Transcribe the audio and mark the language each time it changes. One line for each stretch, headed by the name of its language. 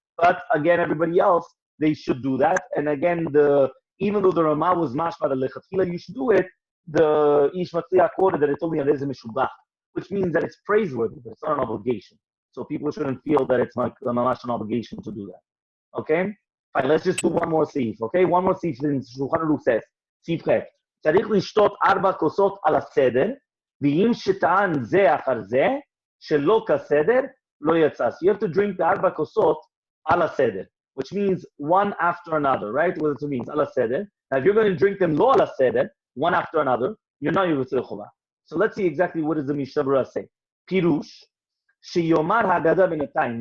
English: But again, everybody else, they should do that. And again, even though the Rama was mashma the lechatchila, you should do it. The Ish Matzliach quoted that it's only a reze meshubach, which means that it's praiseworthy, but it's not an obligation. So people shouldn't feel that it's like an obligation to do that. Okay? Fine, let's just do one more seif. Okay? One more seif in Shulchan Aruch says, seif chet.
Hebrew: צריך לשתות 4 כוסות על הסדר, ואם שטען זה אחר זה, שלא כסדר, לא יצא.
English: So you have to drink the 4 כוסות ala seder, which means one after another, right? What it means, ala seder. Now, if you're going to drink them
Hebrew: lo ala seder,
English: one after another, you're not
Hebrew: Yivutzei Chova.
English: So let's see exactly what does the Mishnah Berurah say.
Hebrew: Pirush, sheyomar haggadah b'natayim.